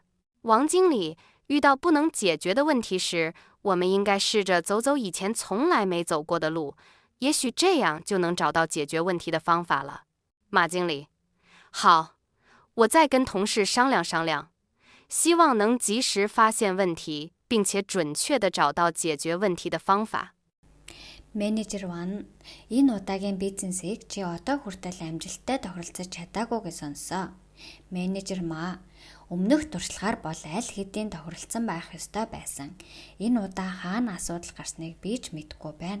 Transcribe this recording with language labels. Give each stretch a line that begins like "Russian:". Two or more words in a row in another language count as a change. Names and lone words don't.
Chinese: 王经理，遇到不能解决的问题时，我们应该试着走走以前从来没走过的路，也许这样就能找到解决问题的方法了。马经理，好，我再跟同事商量商量。希望能及时发现问题，并且准确地找到解决问题的方法。
Mongolian: Менежер 1 энэ удаагийн бизнесийг чи одоо хүртэл амжилттай тохиролцож чадаагүй гэж сонссоо. Менежер Ма өмнөх туршлагаар бол аль хэдийн тохиролцсон байх ёстой байсан. Энэ удаа хаана асуудал гарсныг би ч мэдэхгүй байна.